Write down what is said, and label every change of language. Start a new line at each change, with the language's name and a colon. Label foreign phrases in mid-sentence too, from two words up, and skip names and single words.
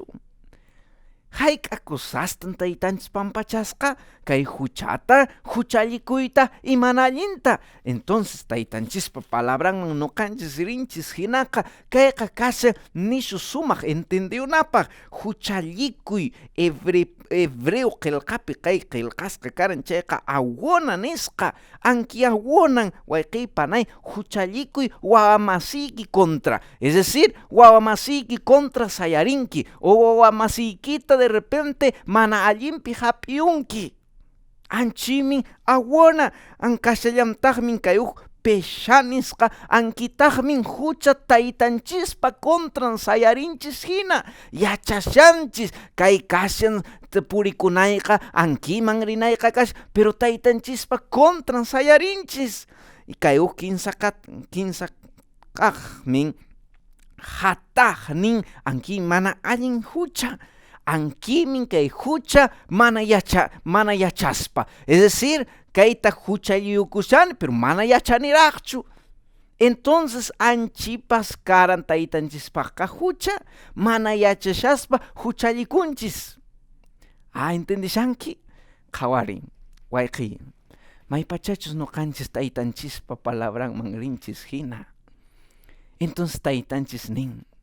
Quechua: hayk'akusastan taytanchis pampachasqa kay huchata huchallikuyta y mana allinta entonces taytanchispa palabranman nuqanchis rinchis hinaqa kayqa kashan nishu sumaq entendiyunapaq huchallikuy hebreo qillqapi kay qillqasqa karan chayqa awona nisqa anki awonan wayqiypanay huchallikuy wawamasiyki contra
Spanish: es decir
Quechua: wawamasiyki contra sayarinki o wawamasikita
Spanish: de repente
Quechua: mana allinpi hap'iyunki anchimin awona ankashallamtaqmin kay peshanisqa ankitaqmin hucha taytanchispa contran sayarinchis hina yachashanchis kay kashan purikunayqa ankiman rinayqa kash pero taytanchispa contran sayarinchis y kay kinsa kaqmin hataqnin anki mana allin hucha ankimin kay hucha mana yachaspa
Spanish: es decir
Quechua: kayta huchalliyukushan pero mana yachaniraqchu entonces anchipas karan taytanchispaqa hucha mana yachashaspa huchallikunchis entendishanki qhawari wayqiy maypachachus nuqanchis taytanchispa palabranman rinchis hina entonces taytanchis nin